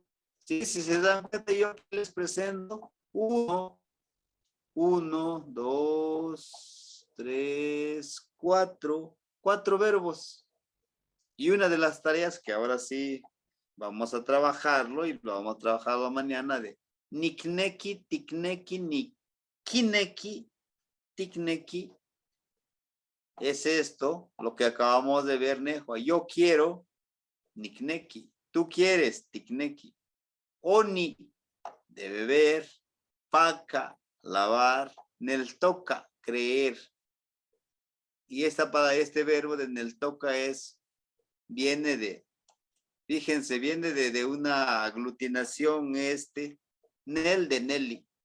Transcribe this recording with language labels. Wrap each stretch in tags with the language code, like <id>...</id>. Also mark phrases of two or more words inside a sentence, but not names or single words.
<es>Sí, si se dan cuenta, yo les presento uno, dos, tres, cuatro verbos. Y una de las tareas que ahora sí vamos a trabajarlo y lo vamos a trabajarlo mañana de</es> <nah>nikneki, tikneki, nikineki, tikneki.</nah> <es>Es esto, lo que acabamos de ver, Nejo. Yo quiero, nikneki. Tú quieres, tikneki. Oni, de beber. Paca, lavar.</es> <nah>Nel toca,</nah> <es>creer. Y para este verbo de</es> <nah>nel toca</nah> <es>viene de, fíjense, viene de una aglutinación nel de Nelly.</es>